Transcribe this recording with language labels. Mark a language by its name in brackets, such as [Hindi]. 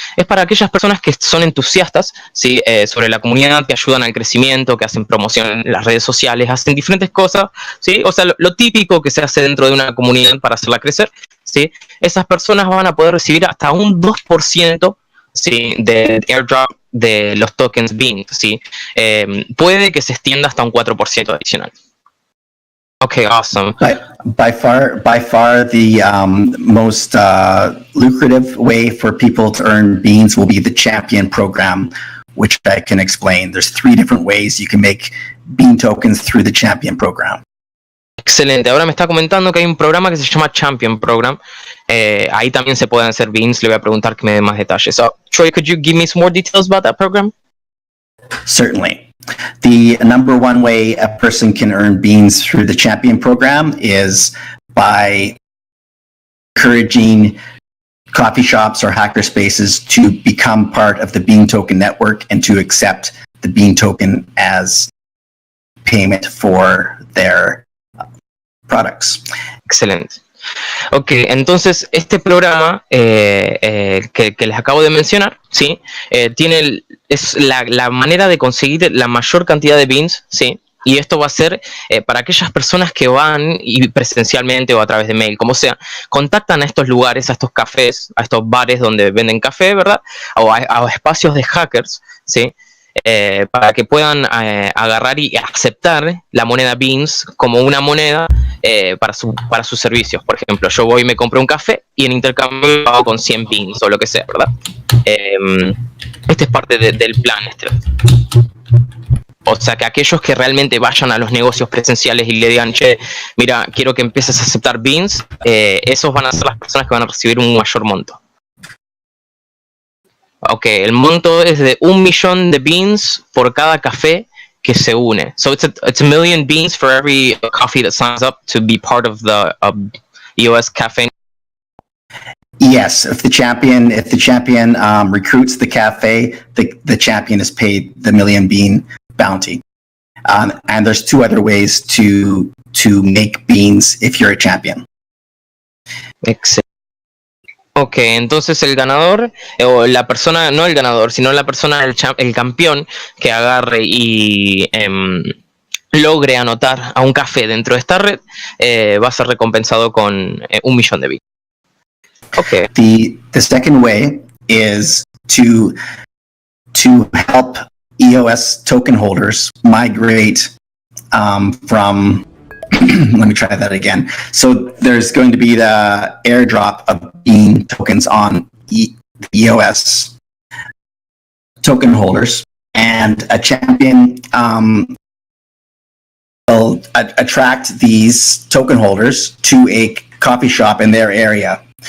[Spanish] Es para aquellas personas que son entusiastas, ¿sí? Sobre la comunidad, que ayudan al crecimiento, que hacen promoción en las redes sociales, hacen diferentes cosas, ¿sí? O sea, lo típico que se hace dentro de una comunidad para hacerla crecer, ¿sí? Esas personas van a poder recibir hasta un 2%, ¿sí? Del airdrop de los tokens Bean, ¿sí? Puede que se extienda hasta un 4% adicional. [English] Okay, awesome. By far, the most lucrative way for people to earn beans will be the Champion program, which I can explain. There's 3 different ways you can make bean tokens through the Champion program. [Spanish] Excelente. Ahora me está comentando que hay un programa que se llama Champion Program. Ahí también se pueden hacer beans. Le voy a preguntar que me dé más detalles. [English] So, Troy, could you give me some more details about that program? Certainly. The number one way a person can earn beans through the Champion program is by encouraging coffee shops or hackerspaces to become part of the Bean Token network and to accept the Bean Token as payment for their products. [Spanish] Excelente. Ok, entonces este programa que les acabo de mencionar, ¿sí? Es la manera de conseguir la mayor cantidad de beans, ¿sí? Y esto va a ser para aquellas personas que van y presencialmente o a través de mail, como sea, contactan a estos lugares, a estos cafés, a estos bares donde venden café, ¿verdad? O a espacios de hackers, ¿sí? Para que puedan agarrar y aceptar la moneda Beans como una moneda para sus servicios. Por ejemplo, yo voy y me compro un café y en intercambio pago con 100 Beans o lo que sea, ¿verdad? Este es parte del plan. O sea, que aquellos que realmente vayan a los negocios presenciales y le digan, che, mira, quiero que empieces a aceptar Beans, esos van a ser las personas que van a recibir un mayor monto. Ok, el monto es de 1 millón de beans por cada café que se une. [English] So it's a million beans for every coffee that signs up to be part of the EOSCafé. Yes, if the champion recruits the cafe, the champion is paid the million bean bounty. And there's 2 other ways to make beans if you're a champion. [Spanish] Excelente. Ok, entonces el ganador, o la persona, no el ganador, sino la persona, el campeón que agarre y logre anotar a un café dentro de esta red, va a ser recompensado con 1 millón de bits. [English] Okay. The second way is to help EOS token holders migrate from let me try that again. So there's going to be the airdrop of Bean tokens on the EOS token holders, and a champion will attract these token holders to a coffee shop in their area.